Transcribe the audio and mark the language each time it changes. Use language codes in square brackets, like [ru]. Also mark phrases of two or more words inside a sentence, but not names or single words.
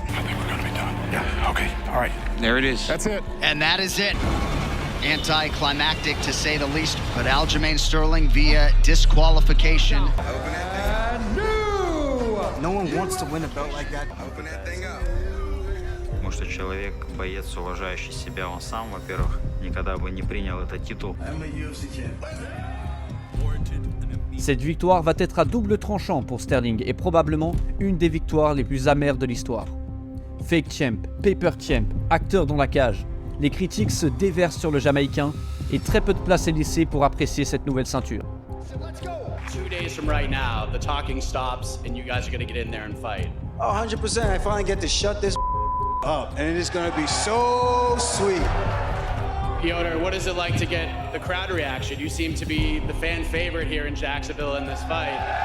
[en] I think we're going to be done. Yeah, okay. All right. There it is. That's it. And that is it. Anticlimactic to say the least, but Aljamain Sterling via disqualification. No one wants to win a belt like that. Open that thing up. [ru] Потому что человек, боец, уважающий себя, он сам, во-первых, никогда бы не принял этот титул. [fr] Cette victoire va être à double tranchant pour Sterling et probablement une des victoires les plus amères de l'histoire. [en] Fake champ, paper champ, [fr] acteur dans la cage, les critiques se déversent sur le Jamaïcain et très peu de place est laissée pour apprécier cette nouvelle ceinture. [en] 2 days from right now, the talking stops and you guys are going to get in there and fight. Oh, 100%. I finally get to shut this up, and it is going to be so sweet. Petr, what is it like to get the crowd reaction? You seem to be the fan favorite here in Jacksonville in this fight.